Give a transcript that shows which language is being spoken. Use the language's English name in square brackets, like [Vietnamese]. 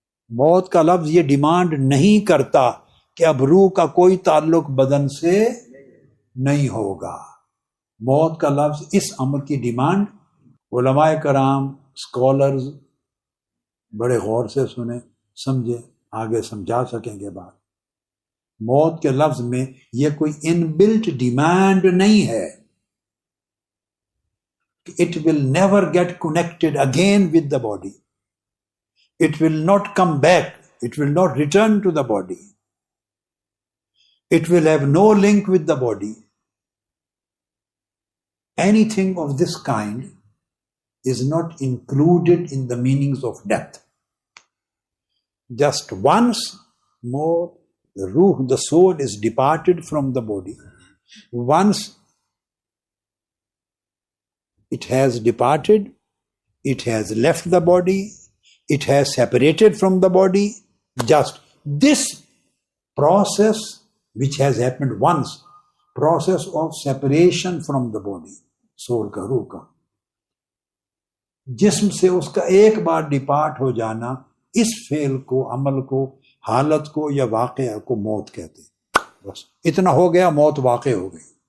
[Urdu] موت کا لفظ یہ ڈیمانڈ نہیں کرتا کہ اب روح کا کوئی تعلق بدن سے نہیں ہوگا۔ موت کا لفظ اس امر کی ڈیمانڈ، علماء کرام اسکالرز بڑے غور سے سنیں، سمجھے، آگے سمجھا سکیں گے بات۔ موت کے لفظ میں یہ کوئی ان بلٹ ڈیمانڈ نہیں ہے [English] کہ it will never get connected again with the body, it will not come back, it will not return to the body, it will have no link with the body. Anything of this kind is not included in the meanings of death. Just once more the ruh, the soul is departed from the body. Once it has departed, it has left the body, it has separated from the body. Just this process which has happened once, process of separation from the body, soul [Urdu] کا، روح کا، جسم سے اس کا ایک بار ڈپارٹ ہو جانا، اس فعل کو، عمل کو، حالت کو یا واقعہ کو موت کہتے ہیں۔ بس اتنا ہو گیا، موت واقع ہو گئی۔